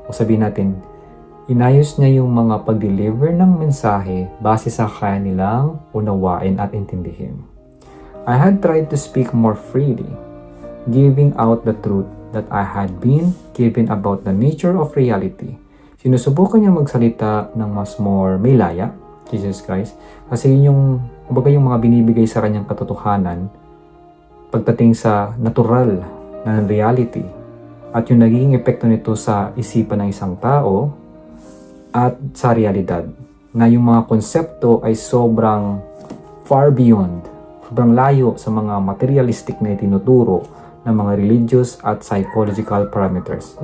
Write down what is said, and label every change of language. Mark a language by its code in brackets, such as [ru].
[tl] O sabihin natin, inayos niya yung mga pag-deliver ng mensahe base sa kaya nilang unawain at intindihin. [en] I had tried to speak more freely, giving out the truth that I had been given about the nature of reality. [tl] Sinusubukan niya magsalita ng mas more may laya, Jesus Christ, kasi yun yung, kumbaga yung mga binibigay sa kanyang katotohanan pagdating sa natural na reality at yung nagiging epekto nito sa isipan ng isang tao at sa realidad, na yung mga konsepto ay sobrang far beyond, sobrang layo sa mga materialistic na itinuturo ng mga religious at psychological parameters.